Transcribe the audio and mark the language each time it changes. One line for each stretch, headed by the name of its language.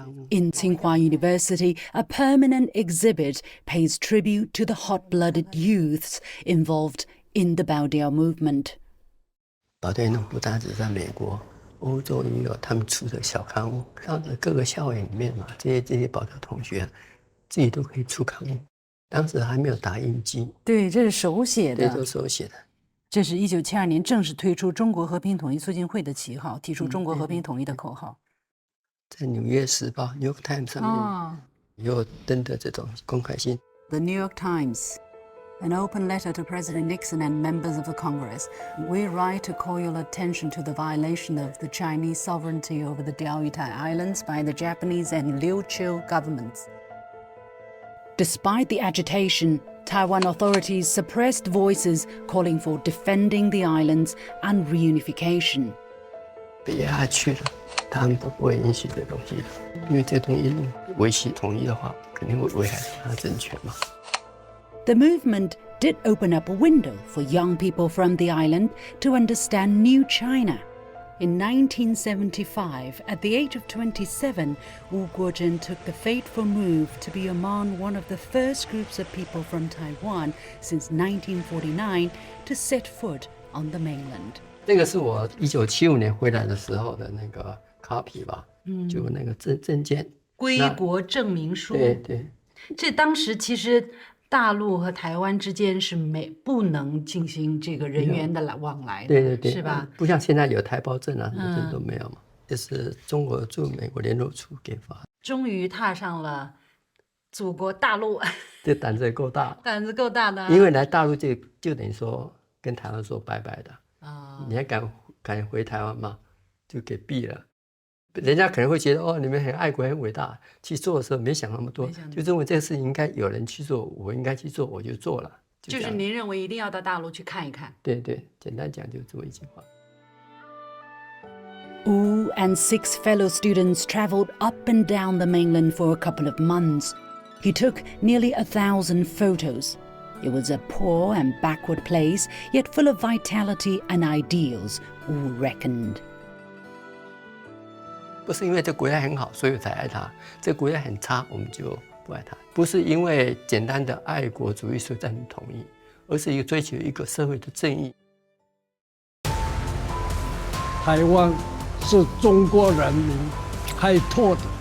English: In Tsinghua University, a permanent exhibit pays tribute to the hot-blooded youths involved in the Bao Diao movement.
Chinese: 保钓运动不单只在美国、欧洲也有他们出的小刊物，到各个校园里面嘛，这些保钓同学自己都可以出刊物。当时还没有打印机，对，这是手写的，对，都是手写的。这是1972年正式推出中国和平统一促进会的旗号，提出中国和平统一的口号。在《纽约时报》（New York Times） 上面也有登的这种公开信。
English: The New York Times, an open letter to President Nixon and members of the Congress. We write to call your attention to the violation of the Chinese sovereignty over the Diaoyu Islands by the Japanese and Liu Xin governments. Despite the agitation, Taiwan authorities suppressed voices calling for defending the islands and reunification.
Chinese: 被压下去了，他们都不会允许这东西的，因为这东西维系统一的话，肯定会危害他的政权嘛。
English: The movement did open up a window for young people from the island to understand new China. In 1975, at the age of 27, Wu Guozhen took the fateful move to be among one of the first groups of people from Taiwan since 1949 to set foot on the mainland.
Chinese: 这个是我1975年回来的时候的那个 copy 吧，就那个证件，归国证明书。对对，这当时其实大陆和台湾之间是不能进行这个人员的往来的，对对对，是吧？不像现在有台胞证啊，什么证都没有嘛。这是中国驻美国联络处给发的。终于踏上了祖国大陆，这胆子也够大，胆子够大的。因为来大陆就等于说跟台湾说拜拜的啊，你还敢回台湾吗？就给毙了。人家可能会觉得哦，你们很爱国很伟大，去做的时候没想那么多，就认为这个事情应该有人去做，我应该去做，我就做了。就是您认为一定要到大陆去看一看？对对，简单讲就这么一句话。
English: Wu and 6 fellow students traveled up and down the mainland for a couple of months. He took nearly 1,000 photos. It was a poor and backward place, yet full of vitality and ideals, Wu reckoned.
Chinese: 不是因为这国家很好，所以我才爱它；这国家很差，我们就不爱它。不是因为简单的爱国主义所赞成统一，而是一个追求一个社会的正义。台湾是中国人民开拓的，